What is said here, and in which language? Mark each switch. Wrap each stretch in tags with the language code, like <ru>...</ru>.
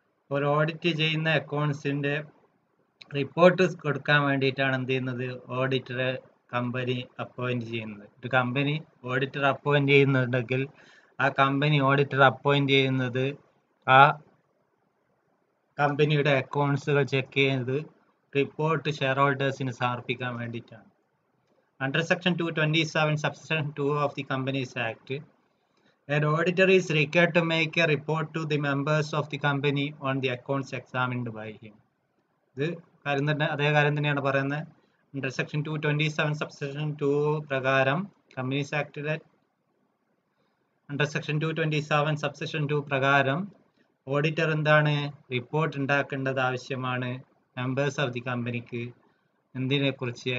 <ml>ഒരു ഓഡിറ്റ് ചെയ്യുന്ന അക്കൗണ്ട്സിൻ്റെ റിപ്പോർട്ട് കൊടുക്കാൻ വേണ്ടിയിട്ടാണ് എന്ത് ചെയ്യുന്നത്, ഓഡിറ്ററെ കമ്പനി അപ്പോയിന്റ് ചെയ്യുന്നത്. ഒരു കമ്പനി ഓഡിറ്റർ അപ്പോയിന്റ് ചെയ്യുന്നുണ്ടെങ്കിൽ ആ കമ്പനി ഓഡിറ്റർ അപ്പോയിന്റ് ചെയ്യുന്നത് ആ കമ്പനിയുടെ അക്കൗണ്ട്സുകൾ ചെക്ക് ചെയ്ത് റിപ്പോർട്ട് ഷെയർ ഹോൾഡേഴ്സിന് സമർപ്പിക്കാൻ വേണ്ടിയിട്ടാണ്.</ml> <en>Under section 227 subsection 2 of the Companies Act, an auditor is required to make a report to the members of the company on the accounts examined by him.</en> <ml>ഇത് കാര്യം തന്നെ, അതേ കാര്യം തന്നെയാണ് പറയുന്നത്. അണ്ടർ സെക്ഷൻ 227 subsection 2 പ്രകാരം കമ്പനീസ് ആക്ടിലെ അണ്ടർ സെക്ഷൻ 227 subsection 2 പ്രകാരം auditor എന്താണ്, റിപ്പോർട്ട് ഉണ്ടാക്കേണ്ടത് ആവശ്യമാണ് മെമ്പേഴ്സ് ഓഫ് ദി കമ്പനിക്ക്. എന്തിനെ കുറിച്ച്?</ml>